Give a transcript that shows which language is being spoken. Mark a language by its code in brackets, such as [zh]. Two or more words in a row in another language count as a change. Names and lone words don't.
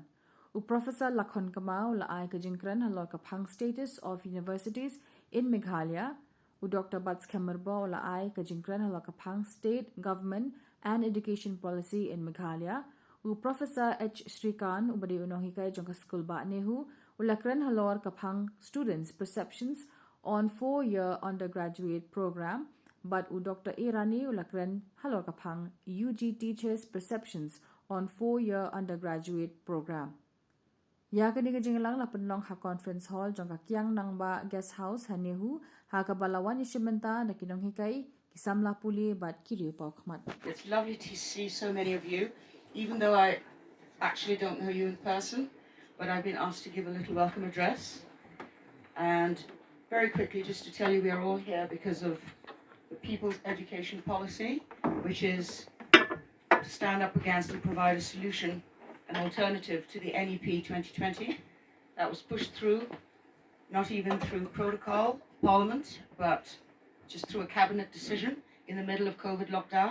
[kha] U Professor Lakhon Kamau la ai ka Jingkran Halor ka Phang [en] Status of Universities in Meghalaya. [kha] U Dr. Bats Kamerbo la ai ka Jingkran Halor ka Phang [en] State Government and Education Policy in Meghalaya. [kha] U Professor H. Srikan ubadi unohi kai jong ka school ba nehu u lakran Halor ka Phang [en] students perceptions on 4-year undergraduate program. [kha] But u Dr. Irani u lakran Halor ka Phang [en] UG teachers perceptions on 4-year undergraduate program. [kha] Ya ka ni ka Jingalang la Pynlong ha [en] conference hall [kha] jong ka Kyang Nangba [en] guest house [kha] hanehu ha ka balawan Ïashim Bynta na kinong hikai kisamla puli bat kiriu paukmat. [en] It's lovely to see so many of you, even though I actually don't know you in person, but I've been asked to give a little welcome address. And very quickly, just to tell you, we are all here because of the People's Education Policy, which is to stand up against and provide a solution, an alternative to the NEP 2020 that was pushed through, not even through protocol, Parliament, but just through a cabinet decision in the middle of COVID lockdown.